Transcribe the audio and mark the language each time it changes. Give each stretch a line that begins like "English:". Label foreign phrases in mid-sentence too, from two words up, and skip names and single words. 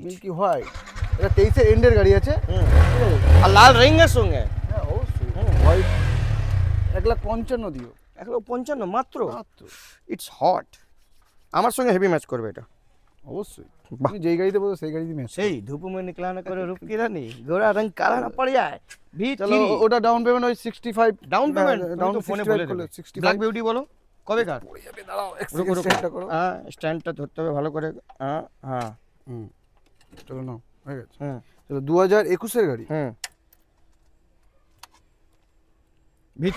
English: milky white.
Bangla: এটা 23 এর এন্ডের গাড়ি আছে। আর লাল রিংয়ের সঙ্গে। হ্যাঁ অবশ্যই হোয়াইট। 1,55,000 দিও 1,55,000 মাত্র। মাত্র।
English: it's hot.
Bangla: আমার সঙ্গে হেভি ম্যাচ করবে এটা। অবশ্যই বাহ। তুমি যেই গাড়িতে বলছো সেই গাড়িতে ম্যাচ।
Hindi: सेई धूप में निकला ना करो रूप की रानी गोरा रंग काला ना पड़ जाए भी
Bangla: চলো ওটা
English: down payment
Bangla: ওই 65
English: down payment
Bangla: ডাউন তো ফোনে বলে দেবে 65
English: black beauty
Bangla: বলো কবে কার পড়ে যাবে, দাঁড়াও
Hindi: रुको रुको
Bangla: এক্সটেন্ডটা করো। হ্যাঁ স্ট্যান্ডটা ধরতে হবে ভালো করে। হ্যাঁ হ্যাঁ হুম চলো নাও হয়ে গেছে। হুম চলো 2021 এর গাড়ি। হুম V3